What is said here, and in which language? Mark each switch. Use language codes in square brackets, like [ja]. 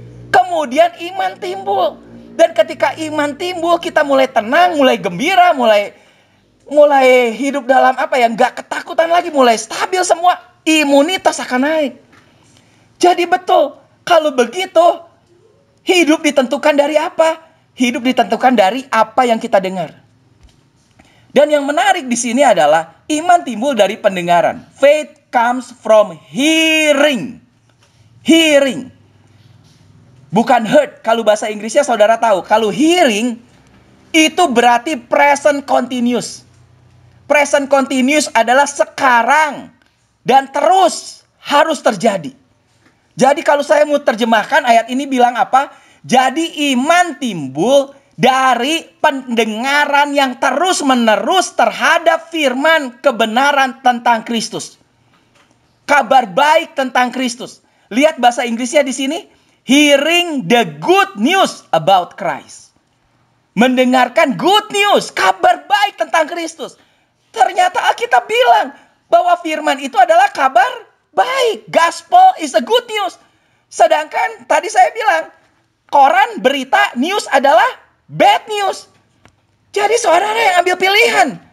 [id] Kemudian iman timbul. Dan ketika iman timbul, kita mulai tenang, mulai gembira, mulai hidup dalam apa ya, nggak ketakutan lagi, mulai stabil semua. Imunitas akan naik. Jadi betul, kalau begitu, hidup ditentukan dari apa? Hidup ditentukan dari apa yang kita dengar. Dan yang menarik di sini adalah iman timbul dari pendengaran. [en] Faith comes from hearing. Hearing. [id] Bukan [en] heard. [id] Kalau bahasa Inggrisnya saudara tahu. Kalau hearing itu berarti present continuous. Present continuous adalah sekarang dan terus harus terjadi. Jadi kalau saya mau terjemahkan ayat ini bilang apa? Jadi iman timbul dari pendengaran yang terus-menerus terhadap firman kebenaran tentang Kristus. Kabar baik tentang Kristus. Lihat bahasa Inggrisnya di sini. [en] Hearing the good news about Christ. [id] Mendengarkan good news, kabar baik tentang Kristus. Ternyata Alkitab bilang bahwa firman itu adalah kabar baik. [en] Gospel is a good news. [id] Sedangkan tadi saya bilang, koran, berita, news adalah bad news. Jadi saudara yang ambil pilihan.